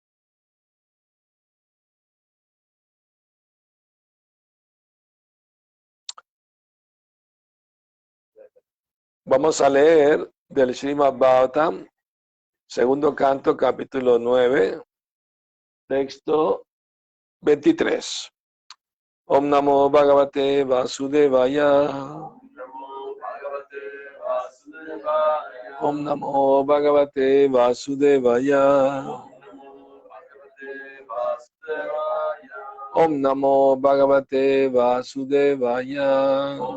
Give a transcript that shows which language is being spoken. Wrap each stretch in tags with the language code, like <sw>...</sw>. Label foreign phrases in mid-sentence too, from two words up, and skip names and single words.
<es>Vamos a leer del Srimad Bhagavatam, segundo canto, capítulo 9, texto 23.</es> <sa>ॐ नमो भगवते वासुदेवाय. ॐ नमो भगवते वासुदेवाय. ॐ नमो भगवते वासुदेवाय.</sa>